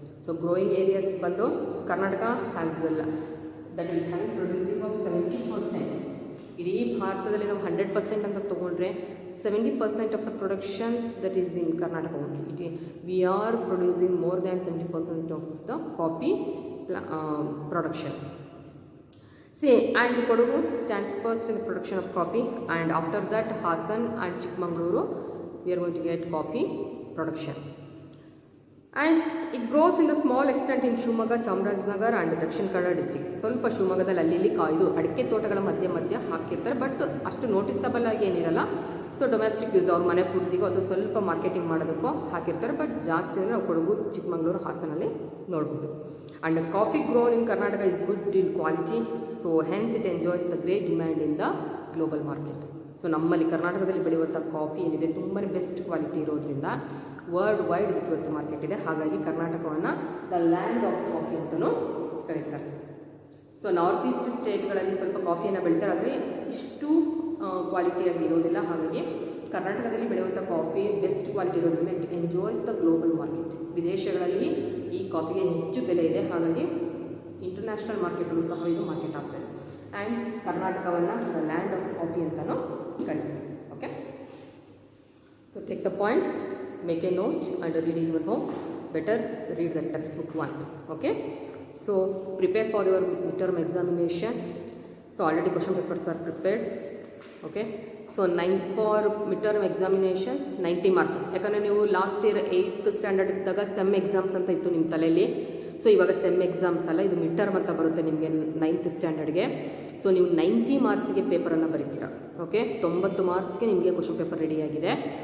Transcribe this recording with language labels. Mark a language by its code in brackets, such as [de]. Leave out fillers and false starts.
[en] So growing areas ಬಂದು Karnataka has that is having producing of 70%. [kn] ಇಡೀ ಭಾರತದಲ್ಲಿ ನಾವು 100% ಅಂತ ತೊಗೊಂಡ್ರೆ [en] 70% of the productions that is in Karnataka only. We are producing more than 70% of the coffee production. See, and the Kodagu stands first in the production of coffee, and after that Hassan and Chikmagaluru we are going to get coffee production. And it grows in the small extent in Shivamoga, Chamarajanagar and Dakshin Kannada districts. [kn] ಸ್ವಲ್ಪ ಶಿವಮೊಗ್ಗದಲ್ಲಿ ಅಲ್ಲಿ ಇದು ಅಡಿಕೆ ತೋಟಗಳ ಮಧ್ಯೆ ಹಾಕಿರ್ತಾರೆ, but ಅಷ್ಟು noticeable ಆಗಿ ಏನಿರಲ್ಲ. ಸೊ ಡೊಮೆಸ್ಟಿಕ್ ಯೂಸ್ ಅವ್ರ ಮನೆ ಪೂರ್ತಿಗೋ ಅಥವಾ ಸ್ವಲ್ಪ ಮಾರ್ಕೆಟಿಂಗ್ ಮಾಡೋದಕ್ಕೋ ಹಾಕಿರ್ತಾರೆ, ಬಟ್ ಜಾಸ್ತಿ ಅಂದರೆ ನಾವು ಕೊಡಗು, ಚಿಕ್ಕಮಗಳೂರು, ಹಾಸನಲ್ಲಿ ನೋಡ್ಬೋದು. [en] And coffee grown in Karnataka is good in quality, so hence it enjoys the great demand in the global market. [kn] So ನಮ್ಮಲ್ಲಿ ಕರ್ನಾಟಕದಲ್ಲಿ ಬೆಳೆಯುವಂಥ ಕಾಫಿ ಏನಿದೆ ತುಂಬಾ ಬೆಸ್ಟ್ ಕ್ವಾಲಿಟಿ ಇರೋದ್ರಿಂದ ವರ್ಲ್ಡ್ ವೈಡ್ ಇವತ್ತು ಮಾರ್ಕೆಟ್ ಇದೆ. ಹಾಗಾಗಿ ಕರ್ನಾಟಕವನ್ನು [en] the land of coffee [kn] ಅಂತಲೂ ಕರೀತಾರೆ. ಸೊ ನಾರ್ತ್ ಈಸ್ಟ್ ಸ್ಟೇಟ್ಗಳಲ್ಲಿ ಸ್ವಲ್ಪ ಕಾಫಿಯನ್ನು ಬೆಳೀತಾರೆ, ಆದರೆ ಇಷ್ಟು ಕ್ವಾಲಿಟಿಯಾಗಿ ಇರೋದಿಲ್ಲ. ಹಾಗಾಗಿ ಕರ್ನಾಟಕದಲ್ಲಿ ಬೆಳೆಯುವಂಥ ಕಾಫಿ ಬೆಸ್ಟ್ ಕ್ವಾಲಿಟಿ ಇರೋದ್ರಿಂದ [en] It enjoys the global market. [kn] ವಿದೇಶಗಳಲ್ಲಿ ಈ ಕಾಫಿಗೆ ಹೆಚ್ಚು ಬೆಲೆ ಇದೆ, ಹಾಗಾಗಿ ಇಂಟರ್ನ್ಯಾಷನಲ್ ಮಾರ್ಕೆಟಲ್ಲೂ ಸಹ ಇದು ಮಾರ್ಕೆಟ್ ಆಗ್ತದೆ. ಆ್ಯಂಡ್ ಕರ್ನಾಟಕವನ್ನು [en] the land of coffee [kn] ಅಂತಲೂ ಕರೀತಾರೆ. [en] Okay, so take the points, make a note and read in your home. Better read the text book once. Okay, so prepare for your midterm examination. So already question papers are prepared. Okay, so 9 for midterm examinations 90 marks. [kn] ಯಾಕಂದರೆ ನೀವು last year 8th standard ಇದ್ದಾಗ sem exams ಅಂತ ಇತ್ತು ನಿಮ್ಮ ತಲೆಯಲ್ಲಿ. So ಇವಾಗ sem exams ಅಲ್ಲ, ಇದು ಮಿಡ್ ಟರ್ಮ್ ಅಂತ ಬರುತ್ತೆ ನಿಮಗೆ 9th ಸ್ಟ್ಯಾಂಡರ್ಡ್ಗೆ. ಸೊ ನೀವು 90 ಮಾರ್ಕ್ಸಿಗೆ ಪೇಪರನ್ನು ಬರೀತೀರಾ. ಓಕೆ, 90 ಮಾರ್ಕ್ಸ್ಗೆ ನಿಮಗೆ ಕ್ವಶನ್ ಪೇಪರ್ ರೆಡಿಯಾಗಿದೆ.